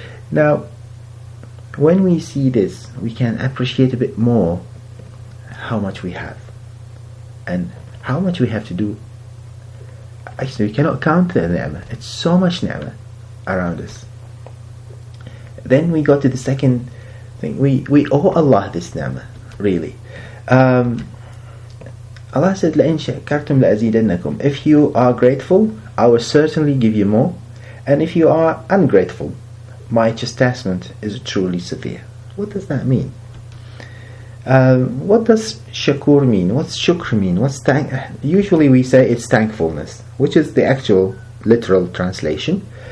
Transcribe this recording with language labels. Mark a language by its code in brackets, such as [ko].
[en] Now, when we see this, we can appreciate a bit more how much we have and how much we have to do. Actually, we cannot count the ni'mah. It's so much ni'mah around us. Then we go to the second thing. We owe Allah this ni'mah, really. Allah said, [ar] لَإِن شَكَرْتُمْ لَأَزِيدَنَّكُمْ. [en] If you are grateful, I will certainly give you more. And if you are ungrateful, my chastisement is truly severe. What does that mean? What does shakur mean? What's shukr mean? Usually we say it's thankfulness, which is the actual literal translation.